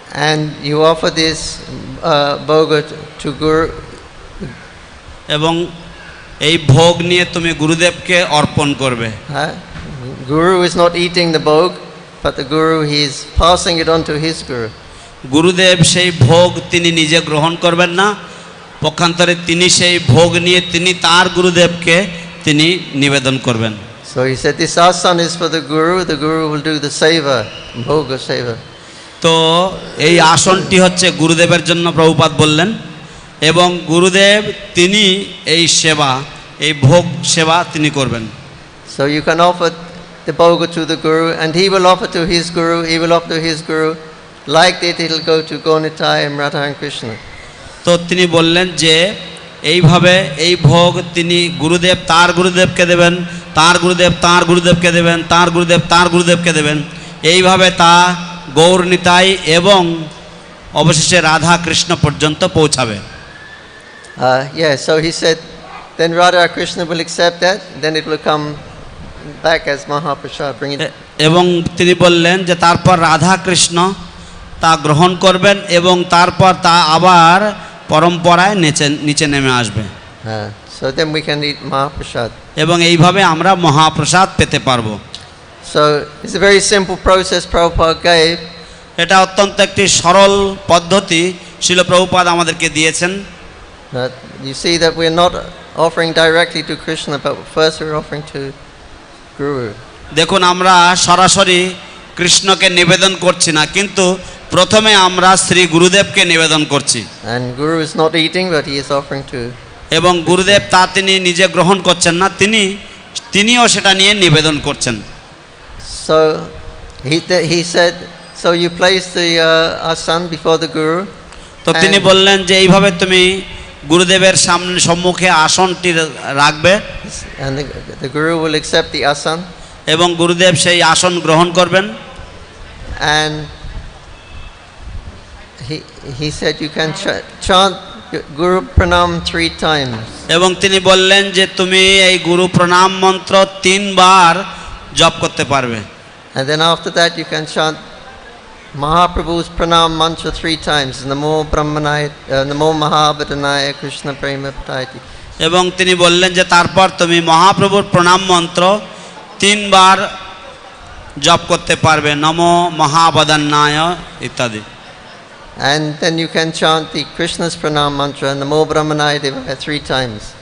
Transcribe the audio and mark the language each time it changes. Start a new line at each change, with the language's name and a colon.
English: And you offer this boga to Guru.
Bangla: এবং এই ভোগ নিয়ে তুমি গুরুদেবকে অর্পণ করবে।
English: Guru is not eating the bog, but the Guru, he is passing it on to his Guru.
Bangla: গুরুদেব সেই ভোগ তিনি নিজে গ্রহণ করবেন না, পক্ষান্তরে তিনি সেই ভোগ নিয়ে তিনি তার গুরুদেবকে তিনি নিবেদন করবেন।
English: So he said this asana is for the Guru will do the seva, bhoga seva.
Bangla: তো এই আসনটি হচ্ছে গুরুদেবের জন্য প্রভুপাদ বললেন এবং গুরুদেব তিনি এই সেবা, এই ভোগ সেবা তিনি করবেন।
English: So you can offer the boga to the Guru and he will offer to his Guru, he will offer to his Guru. Like that it will go to Gaunitai and Radha and Krishna.
Bangla: তো তিনি বললেন যে এইভাবে এই ভোগ তিনি গুরুদেব তার গুরুদেবকে দেবেন, তার গুরুদেব তার গুরুদেবকে দেবেন, তার গুরুদেব তার গুরুদেবকে দেবেন, এইভাবে তা গৌর নিতাই এবং অবশেষে রাধা কৃষ্ণ পর্যন্ত পৌঁছাবে।
English: Yeah, so he said then Radha and Krishna will accept that, then it will come back as Mahaprasad, bring it.
Bangla: এবং তিনি বললেন যে তারপর রাধা কৃষ্ণ তা গ্রহণ করবেন এবং তারপর তা আবার পরম্পরায় নিচে নেমে আসবে
English: So then we can eat Mahaprasad.
Bangla: এবং এইভাবে আমরা মহাপ্রসাদ পেতে পারবো।
English: So it's a very simple process Prabhupada gave.
Bangla: এটা অত্যন্ত একটি সরল পদ্ধতি শিল প্রভুপাদ আমাদেরকে দিয়েছেন।
English: You see that we're not offering directly to Krishna, but first we're offering to Guru.
Bangla: দেখুন আমরা সরাসরি কৃষ্ণকে নিবেদন করছি না, কিন্তু প্রথমে আমরা শ্রী গুরুদেবকে নিবেদন করছি।
English: And Guru is not eating, but he is offering to.
Bangla: এবং গুরুদেব তা তিনি নিজে গ্রহণ করছেন না, তিনিও সেটা নিয়ে নিবেদন করছেন।
English: So he said, so you place the asana before the Guru.
Bangla: তো তিনি বললেন যে এইভাবে তুমি গুরুদেবের সম্মুখে আসনটি রাখবে
English: And the Guru will accept the asana.
Bangla: এবং গুরুদেব সেই আসন গ্রহণ করবেন।
English: And he said you can chant Guru Pranam 3 times.
Bangla: এবং তিনি বললেন যে তুমি এই গুরু প্রণাম মন্ত্র 3 বার জপ করতে পারবে।
English: And then after that you can chant Mahaprabhu's Pranam mantra 3 times.
Sanskrit: Namo Brahmanaya, Namo Mahabhadanaya Krishna Prema Pataiti.
Bangla: এবং তিনি বললেন যে তারপর তুমি মহাপ্রভুর প্রণাম মন্ত্র 3 বার জপ করতে পারবে, নমো মহাবদান্নায় ইত্যাদি।
English: And then you can chant the Krishna's Pranam mantra
Sanskrit: Namo Brahmanaya Devaya
English: 3 times.